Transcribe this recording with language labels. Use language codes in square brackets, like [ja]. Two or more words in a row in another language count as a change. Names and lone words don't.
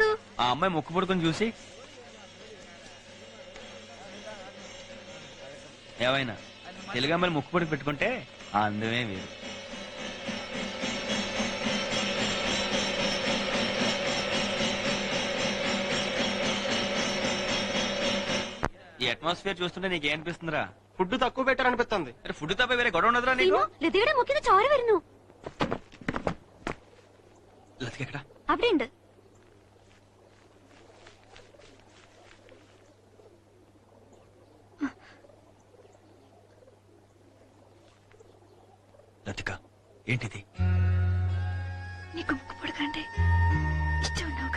[te] ఆ అమ్మాయి ముక్కు పుడుకుని చూసి ఏమైనా తెలుగు అమ్మాయిలు ముక్కు పుడుకు పెట్టుకుంటే ఆ అందమే వేరు. ఈ అట్మాస్ఫియర్ చూస్తుంటే నీకేం అనిపిస్తుందిరా? ఫుడ్ తక్కువ పెట్టారనిపిస్తుంది. ఫుడ్ తప్ప వేరే గొడవ ఉండదురా నీకు? [ml] ലതയുടെ മുക്കിന് ചോര വരുന്നു. [te] లతిక ఎక్కడ? [ml] അവിടെ ഉണ്ട്. [te] లతిక ఏంటిది? నీకు ముక్కు పొడకంటే ఇష్టం ఉన్నావుగా?